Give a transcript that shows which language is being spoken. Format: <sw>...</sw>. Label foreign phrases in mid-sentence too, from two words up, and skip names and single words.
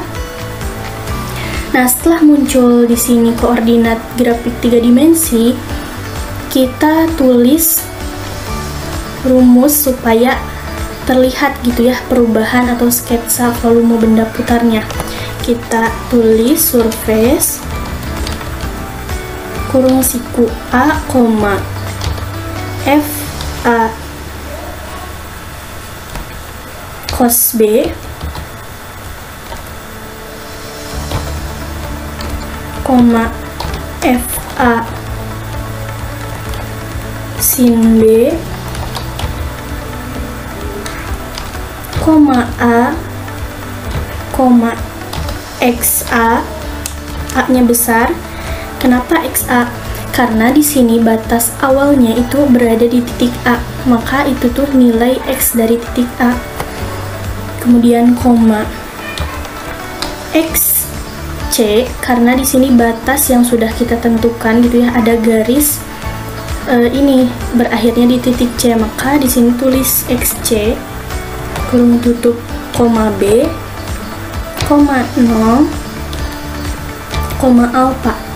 <id>Nah, setelah muncul di sini koordinat grafik 3 dimensi, kita tulis rumus supaya terlihat gitu ya perubahan atau sketsa volume benda putarnya. Kita tulis surface kurung siku A, F A cos B, F A sin B, A, XA, A-nya besar. Kenapa XA? Karena di sini batas awalnya itu berada di titik A, maka itu tuh nilai X dari titik A. Kemudian koma XC, karena di sini batas yang sudah kita tentukan gitu ya, ada garis ini berakhirnya di titik C, maka di sini tulis XC kurung tutup koma B, 0, alpha.</id>